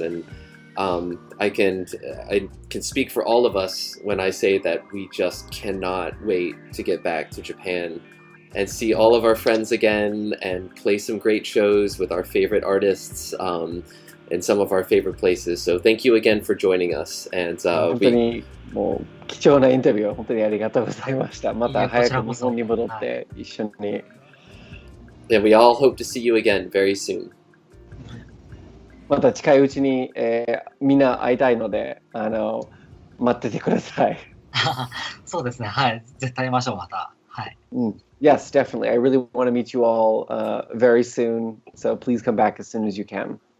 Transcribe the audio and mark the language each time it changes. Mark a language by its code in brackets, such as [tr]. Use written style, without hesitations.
[en] And I can speak for all of us when I say that we just cannot wait to get back to Japan and see all of our friends again and play some great shows with our favorite artists in some of our favorite places. So thank you again for joining us. And [ja] 本当にもう貴重なインタビューを本当にありがとうございました。また早く日本に戻って一緒に。 [en] And we all hope to see you again very soon. [ja] また近いうちに、みんな会いたいので待っててください。そうですね。はい。絶対会いましょう、また。はい。 [en] Yes, definitely. I really want to meet you all very soon. So please come back as soon as you can.